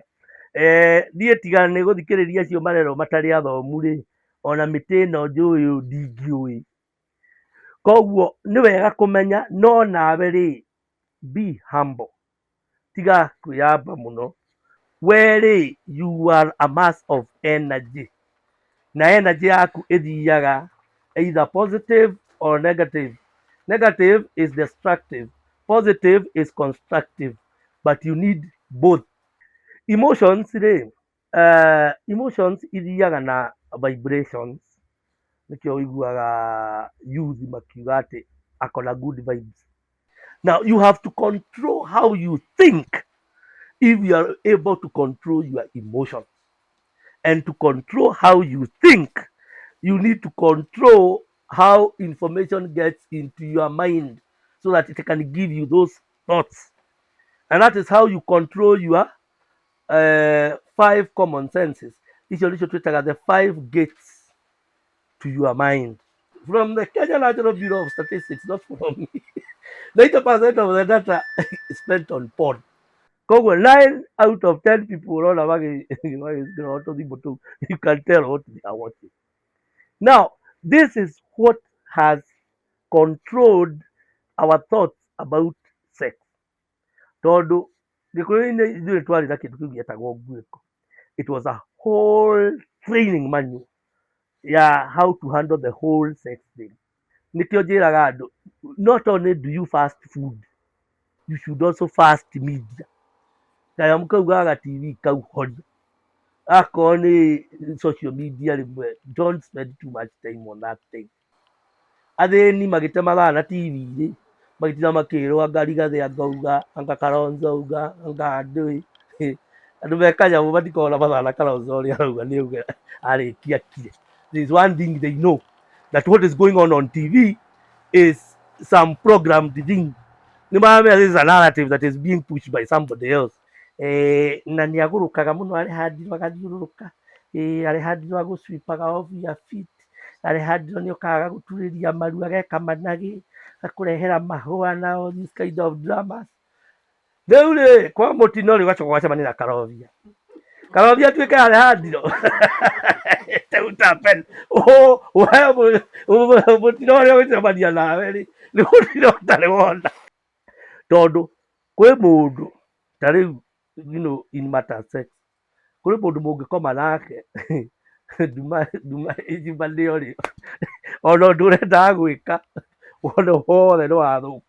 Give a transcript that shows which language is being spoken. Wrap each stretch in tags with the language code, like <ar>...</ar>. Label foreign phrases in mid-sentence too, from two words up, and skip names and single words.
<ki>Niĩ tiga nĩ gũthikĩrĩria acio marerwo matarĩ athomu rĩ, ona mĩtĩ ĩno njũĩ ndingĩũĩ. Koguo nĩ wega kũmenya, no nawe rĩ,</ki> <en>be humble,</en> <ki>tiga kwĩyamba mũno. We rĩ,</ki> <en>you are a mass of energy, na energy</en> <ki>yaku ĩthiaga</ki> <en>either positive or negative. Negative is destructive, positive is constructive, but you need both.</en> <ki>Emotions rĩ, emotions ithiaga na vibrations. Nĩkĩo ũiguaga youth makiuga atĩ akona</ki> <en>good vibes. Now you have to control how you think if you are able to control your emotions. And to control how you think, you need to control how information gets into your mind so that it can give you those thoughts. And that is how you control your 5 common senses.</en> <ki>Icio nĩcio twĩtaga</ki> <en>the 5 gates to your mind. From the Kenya National Bureau of Statistics, not from me. 90% of the data is spent on porn.</en> <ki>Koguo</ki> <en>9 out of 10 people</en> <ki>ũrona magĩkĩra tũthimũ tũu,</ki> <en>you can tell what they are watching. Now, this is what has controlled our thoughts about sex.</en> <ki>Tondũ gĩkũyũ-inĩ ithuĩ twarĩ na kĩndũ kĩu gĩetagwo nguĩko.</ki> <en>It was a whole training manual ya how to handle the whole sex thing.</en> <ki>Nĩkĩo njĩraga andũ,</ki> <en>not only do you fast food, you should also fast media.</en> <ki>Kanyamũ kau ga TV kau horia. Akorwo nĩ</ki> <en>social media</en> <ki>rĩmwe,</ki> <en>don't spend too much time on that thing.</en> <ki>Athĩni magĩte mathaa na TV-rĩ, magĩtinda makĩrwo anga Rigathĩ anga auga, anga Kalonzo auga, anga ndũĩ. Andũ me kanyamũ matikoona mathaa na Kalonzo ũrĩa arauga nĩ auga arĩkia kire.</ki> <en>There is one thing they know, that what is going on TV is some programmed thing.</en> <ki>Nĩ maramenya</ki> <en>this is a narrative that is being pushed by somebody else.</en> <ki>Na nĩ agũrũkaga mũno Alejandro agathiũrũrũka, Alejandro agũswipaga</ki> <en>off your feet,</en> <ki>Alejandro nĩ okaga gũturĩria maru ageka managĩ, akũrehera mahũa na</ki> <en>all these kind of dramas.</en> <ki>Rĩu rĩ, kwa mũtino rĩ ũgacoka ũgacemania na Karobia. Karobia tuĩke Alejandro. Utapen. Mũtino ũrĩa ũgũcemania nawe rĩ, nĩ mũtino ũtarĩ wona. Tondũ kwĩ mũndũ ta rĩu,</ki> <en>you know, in matter sex,</en> <ki>kũrĩ mũndũ mũngĩkoma nake nduma icimbanĩyo rĩ, ona ũndũ ũrendaga gwĩka wona wothe nĩ wathũka.</ki>